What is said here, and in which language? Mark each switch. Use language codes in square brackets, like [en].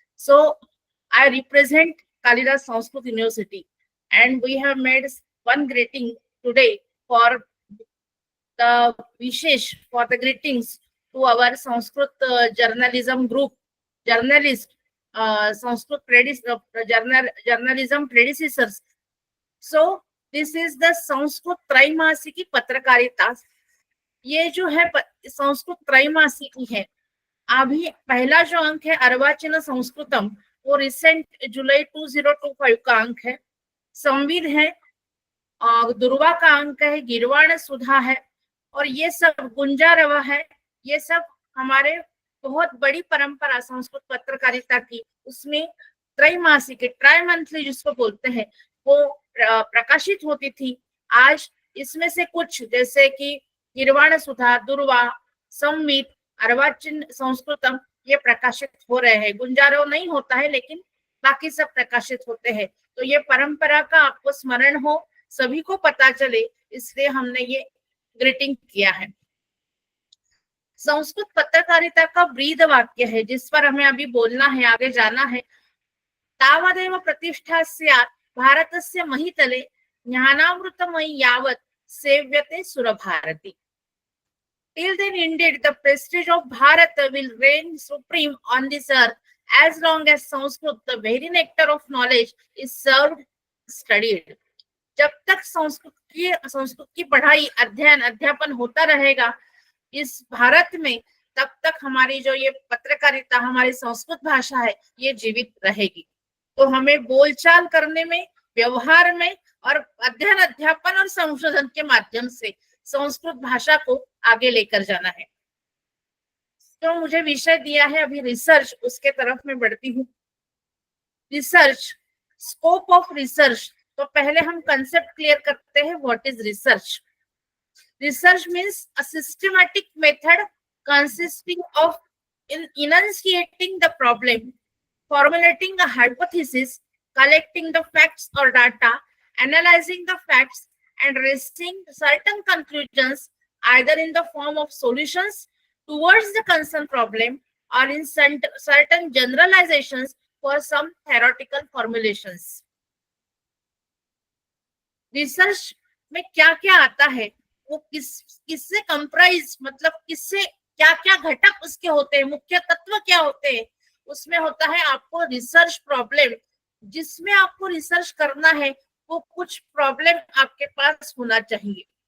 [en] So I represent Kalidas Sanskrit University, and we have made one greeting today for the Vishesh, for the greetings to our Sanskrit journalism group, journalist, Sanskrit journalism predecessors. So this is the [hi] Sanskrit त्रैमासिकी पत्रकारिता. ये जो है संस्कृत त्रैमासिकी है. अभी पहला जो अंक है अर्वाचीन संस्कृतम, वो रिसेंट जुलाई 2025 का अंक है. संविद है, दुर्वा का अंक है, गिरवाण सुधा है, और ये सब गुंजारवा है. ये सब हमारे बहुत बड़ी परंपरा संस्कृत पत्रकारिता की, उसमें त्रैमासिक, ट्राई मंथली जिसको बोलते हैं, वो प्रकाशित होती थी. आज इसमें से कुछ जैसे कि गिरवाण सुधा, दुर्वा, संविद, अर्वाचीन संस्कृतम ये प्रकाशित हो रहे हैं. गुंजारो नहीं होता है, लेकिन बाकी सब प्रकाशित होते हैं. तो ये परंपरा का आपको स्मरण हो, सभी को पता चले, इसलिए हमने ये ग्रीटिंग किया है. संस्कृत पत्रकारिता का ब्रीद वाक्य है जिस पर हमें अभी बोलना है, आगे जाना है. [sa] तावदेव प्रतिष्ठा स्यात् भारतस्य महितले ज्ञानामृतमयी यावत् सेव्यते सुरभारती. [en] Till then, indeed, the prestige of Bharat will reign supreme on this earth as long as Sanskrit, the very nectar of knowledge, is served, studied. [hi] जब तक संस्कृत की पढ़ाई, अध्ययन, अध्यापन होता रहेगा इस भारत में, तब तक हमारी जो ये पत्रकारिता, हमारी संस्कृत भाषा है, ये जीवित रहेगी. तो हमें बोलचाल करने में, व्यवहार में और अध्ययन, अध्यापन और संशोधन के माध्यम से संस्कृत भाषा को आगे लेकर जाना है. तो मुझे विषय दिया है अभी रिसर्च, उसके तरफ मैं बढ़ती हूँ. Research, scope of research. तो पहले हम कंसेप्ट क्लियर करते हैं, [en] What is research. Research means a systematic method consisting of enunciating the problem, formulating a hypothesis, collecting the facts or data, analyzing the facts, and reaching certain conclusions either in the form of solutions towards the concerned problem or in certain generalizations for some theoretical formulations. [hi] Research में क्या क्या आता है, वो किससे comprise, मतलब किससे क्या क्या घटक उसके होते हैं, मुख्य तत्व क्या होते हैं. उसमें होता है आपको रिसर्च प्रॉब्लम. जिसमें आपको रिसर्च करना है वो कुछ प्रॉब्लम आपके पास होना चाहिए.